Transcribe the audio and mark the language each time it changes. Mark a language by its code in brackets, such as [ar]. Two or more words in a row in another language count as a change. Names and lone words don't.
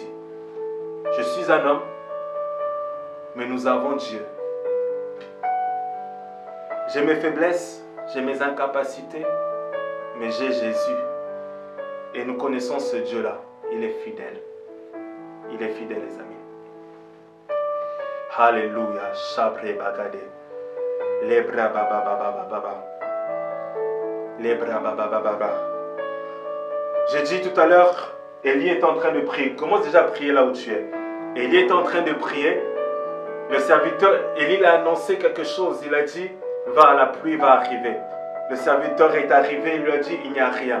[fr] Je suis un homme, mais nous avons Dieu. J'ai mes faiblesses, j'ai mes incapacités, mais j'ai Jésus. Et nous connaissons ce Dieu-là. Il est fidèle. Il est fidèle, les amis. Alléluia. Shabre bagade. Lebra baba baba baba. Lebra baba baba baba. J'ai dit tout à l'heure, Élie est en train de prier. Commence déjà à prier là où tu es. Élie est en train de prier. Le serviteur, Élie a annoncé quelque chose. Il a dit, va, la pluie va arriver. Le serviteur est arrivé, il lui a dit, il n'y a rien.